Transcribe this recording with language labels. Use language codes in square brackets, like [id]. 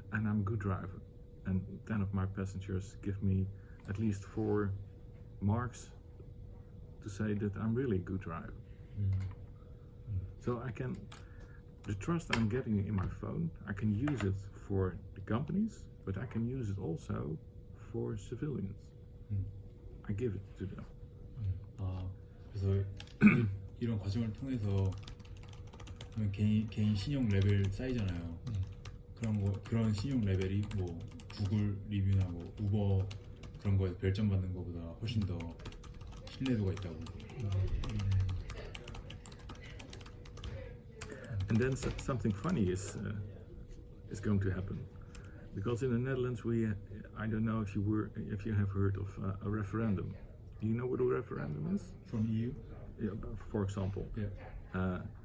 [en] and I'm a good driver, and 10 of my passengers give me at least 4 marks to say that I'm really a good driver. So the trust I'm getting in my phone, I can use it for the companies, but I can use it also for civilians. I give it to them. [ko] 그래서 이런 과정을 통해서 개인 신용 레벨 쌓이잖아요. 그런 신용 레벨이 뭐 구글 리뷰나 뭐 우버 그런 거에 별점 받는 것보다 훨씬 더 신뢰도가 있다고. [en] And then something funny is going to happen, because in the Netherlands I don't know if you have heard of a referendum. Do you know what a referendum is? From EU? Yeah, for example. Yeah.